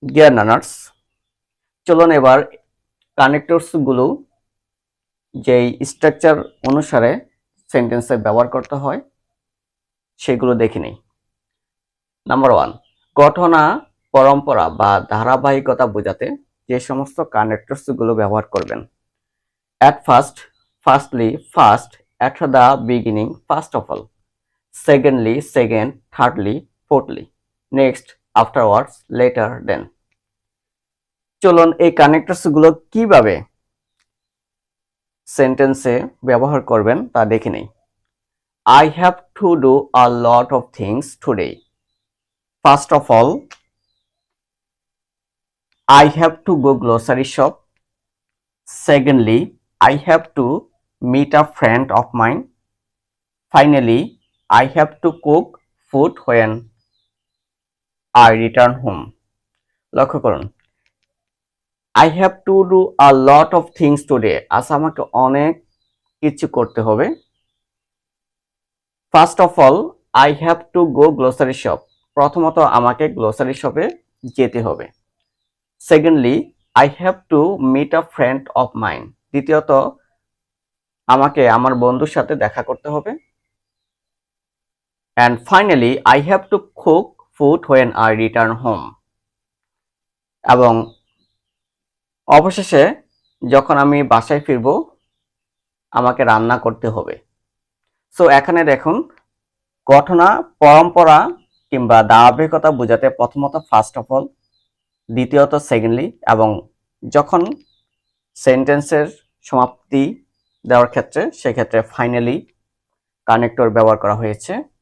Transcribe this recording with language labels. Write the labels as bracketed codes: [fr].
[bn] Dear learners, চলুন এবার connectors গুলো যেই স্ট্রাকচার অনুসারে সেন্টেন্সে ব্যবহার করতে হয় সেগুলো দেখে নিই। নাম্বার 1, ঘটনা, পরম্পরা বা ধারাবাহিকতা বোঝাতে যে সমস্ত কানেক্টরস গুলো ব্যবহার করবেন। [en] At first, firstly, first, at the beginning, first of all. Secondly, second, thirdly, fourthly. Next, afterwards, later, then. [bn] চলুন এই কানেক্টরস গুলো কিভাবে সেন্টেন্সে ব্যবহার করবেন তা দেখে নেই। [en] I have to do a lot of things today. First of all, I have to go grocery shop. Secondly, I have to meet a friend of mine. Finally, I have to cook food when I return home. [bn] লক্ষ্য করুন, [en] I have to do a lot of things today. [bn] আজ আমাকে অনেক কিছু করতে হবে। [en] First of all, I have to go grocery shop. [bn] প্রথমত আমাকে গ্লোসারি শপে যেতে হবে। [en] Secondly, I have to meet a friend of mine. [bn] দ্বিতীয়ত আমাকে আমার বন্ধুর সাথে দেখা করতে হবে। [en] And finally, I have to cook food when I return home. [bn] এবং অবশেষে যখন আমি বাসায় ফিরবো আমাকে রান্না করতে হবে। সো এখানে দেখুন, ঘটনা, পরম্পরা কিংবা ধারাবাহিকতা বোঝাতে প্রথমত ফার্স্ট অফ অল, দ্বিতীয়ত সেকেন্ডলি, এবং যখন সেন্টেন্সের সমাপ্তি দেওয়ার ক্ষেত্রে সেক্ষেত্রে ফাইনালি কানেক্টর ব্যবহার করা হয়েছে।